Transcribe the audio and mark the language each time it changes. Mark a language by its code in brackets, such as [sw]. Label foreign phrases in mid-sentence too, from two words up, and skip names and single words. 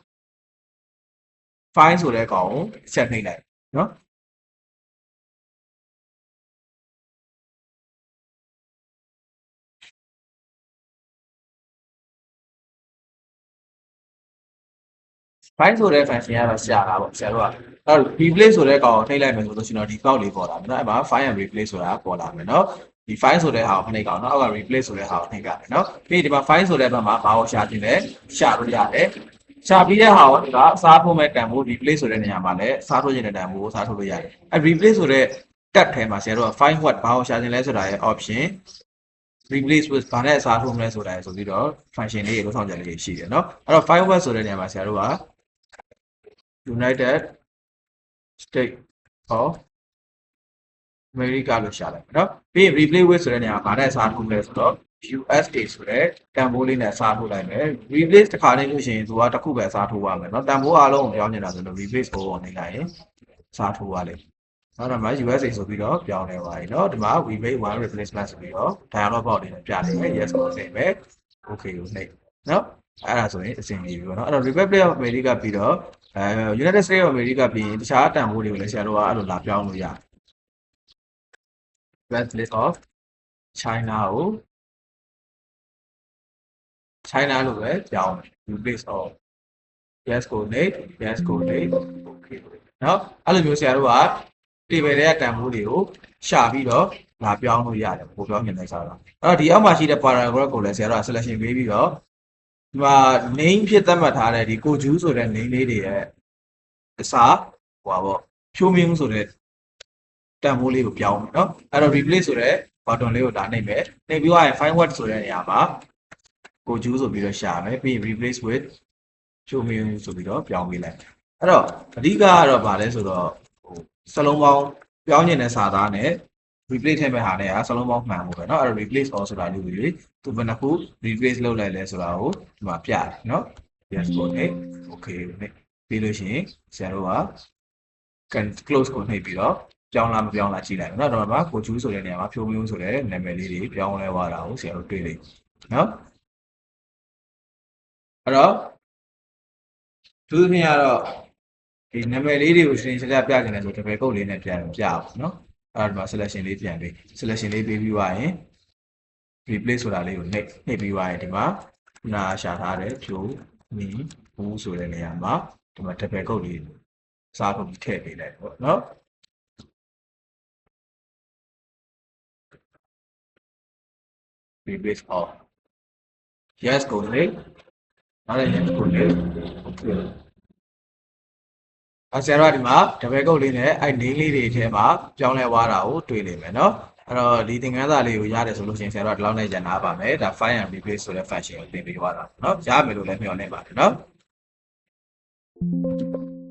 [my] file ဆိုတဲ့ကောင်ကိုဆက်နှိပ်လိုက်နော်file ဆိုတဲ့ function ကတော့ရှာတာပေါ့ဆရာတို့ကအဲ့တော့ replace ဆိုတဲ့ကောင်ကိုနှိပ်လိုက်မယ်ဆိုလို့ရှိရင်တော့ဒီ box လေးပေါ်လာမယ်နော်အဲ့မှာ [en] find and replace [my] ဆိုတာပေါ်လာမယ်နော်ဒီ file ဆိုတဲ့ဟာကိုနှိပ်ကောင်နော်အောက်က replace ဆိုတဲ့ဟာကိုနှိပ်ကြမယ်နော်ပြီးဒီမှာ file ဆိုတဲ့ဘက်မှာဘာကို ရှာခြင်းလဲရှာလို့ရတယ်ရှာပြီးတဲ့ဟာကိုဒီကအစားထိုးမဲ့တန်ဖိုး replace ဆိုတဲ့နေရာမှာလည်းအစားထိုးခြင်းတဲ့တန်ဖိုးကိုအစားထိုးလို့ရတယ်အဲ့ replace ဆိုတဲ့ tab ထဲမှာဆရာတို့က [en] find what [my] ဘာကိုရှာခြင်းလဲဆိုတာရဲ့ option [en] replace with [my] ဘာ နဲ့အစားထိုးမလဲဆိုတာဆိုပြီးတော့ function လေးတွေလုပ်ဆောင်ချက်လေးတွေရှိတယ်เนาะအဲ့တော့ [en] find what [my] ဆိုတဲ့နေရာမှာဆရာတို့က United States of America လို့ရှာလိုက်เนาะပြီးရင် [en] replace with [my] ဆိုတဲ့နေ ရာမှာဘာနဲ့အစားထိုးမလဲဆိုတော့ USA ဆိုတဲ့တန်ဖိုးလေးနဲ့အစားထိုးလိုက်မယ် replace တစ်ခါနေလို့ရှိရင်သူကတစ်ခုပဲအစားထိုးရ မယ်เนาะတန်ဖိုးအားလုံးကိုပြောင်းနေတာဆိုတော့ replace ကိုနေလိုက်ရင်အစားထိုးရလိမ့်မယ်နောက်တော့မှ USA ဆိုပြီးတော့ပြောင်းလဲသွားပြီเนาะဒီမှာ [en] we made one replacement [my] ဆိုပြီးတော့ [en] dialog box [my] လေးနဲ့ပြနေမယ် yes ကိုနှိပ်မယ် okay ကိုနှိပ်เนาะအဲ့ဒါဆိုရင်အဆင်ပြေပြီပေါ့เนาะအဲ့တော့ Republic of America ပြီးတော့ United States of America ပြီးရင်တခြားတန်ဖိုးတွေကိုလည်းဆရာတို့ကအဲ့လိုလာပြောင်းလို့ရတယ် Republic of China ကို China လို့ပဲပြောင်းမယ် [en] replace of yes [my] ကိုနှိပ် yes ကိုနှိပ် okay เนาะအဲ့လိုမျိုးဆရာတို့က table တွေကတန်ဖိုးတွေကိုရှာပြီးတော့လာပြောင်းလို့ရတယ်ပို့ပြောင်းနေတယ်ဆိုတော့အဲ့တော့ဒီအောက်မှာရှိတဲ့ paragraph ကိုလည်းဆရာတို့က selection ပေးပြီးတော့ ဒီမှာ name ဖြစ်သတ်မှတ်ထားတဲ့ဒီကိုကျူးဆိုတဲ့ name လေးတွေရဲ့အစားဟိုပါပေါ့ဖြိုးမင်းဆိုတဲ့တန်ဖိုးလေးကိုပြောင်းမယ်เนาะအဲ့တော့ replace ဆိုတဲ့ button လေးကိုဒါနှိပ်မယ် နှိပ်ပြီးတော့ [en] find what [my] ဆိုတဲ့နေရာမှာကိုကျူးဆိုပြီးတော့ရှာမယ်ပြီး [en] replace with [my] ဖြိုးမင်းဆိုပြီးတော့ပြောင်းပေးလိုက်အဲ့တော့အဓိက ကတော့ဗာလဲဆိုတော့ဟိုစလုံးပေါင်းပြောင်းကျင်တဲ့စာသားနဲ့ replace ထည့်မဲ့ဟာနဲ့စလုံးပေါင်းမှန်ဖို့ပဲเนาะအဲ့တော့ [en] replace all [my] ဆိုတာလေးကိုသူဘယ်နှခု replace လုပ်လိုက်လဲဆိုတာကိုဒီမှာပြတယ်เนาะ yes ကိုနှိပ် okay ကိုနှိပ်ပြီးလို့ရှိရင်ဆရာတို့က close ကိုနှိပ်ပြီးတော့ပြောင်းလားမပြောင်းလားကြည့်လိုက်မယ်เนาะတော့မှာကိုကျူးဆိုတဲ့နေရာမှာဖြိုးမျိုးဆိုတဲ့နာမည်လေးတွေပြောင်းလဲသွားတာကိုဆရာတို့တွေ့လိမ့်မယ်เนาะ အဲ့တော့သူသဖြင့်ကတော့ဒီနာမည်လေးတွေကိုရှင်းရှင်းပြပြနေတယ်ဆိုတပည့်ကုတ်လေးနဲ့ပြန်ပြအောင်เนาะအဲ့ဒါမှာ selection လေးပြန်ပေး selection လေးပေးပြီးသွားရင် replace ဆိုတာလေးကိုနှိပ်ပြီးသွားရင်ဒီမှာခုနရှာထားတဲ့ဖြိုးမီဘူးဆိုတဲ့နေရာမှာဒီမှာတပည့်ကုတ်လေးစားထုတ်ပြီးထည့်ပေးလိုက်ပေါ့เนาะ [en] replace all yes [my] ကိုနှိပ်နောက်လည်း yes ကိုနှိပ် okayဆရာတို့ဒီမှာတပည့်ကုတ်လေးနဲ့အဲ့ name လေးတွေထဲမှာပြောင်းလဲသွားတာကိုတွေ့နေမယ်เนาะအဲ့တော့ဒီသင်ခန်းစာလေးကိုရတယ်ဆိုလို့ရှိရင်ဆရာတို့ဒီလောက်နဲ့ရန်နာပါမယ်ဒါ [en] find and replace [my] ဆိုတဲ့ function ကိုသင်ပေးသွားတာเนาะရမယ်လို့လည်းမျှော်လင့်ပါတယ်เนาะ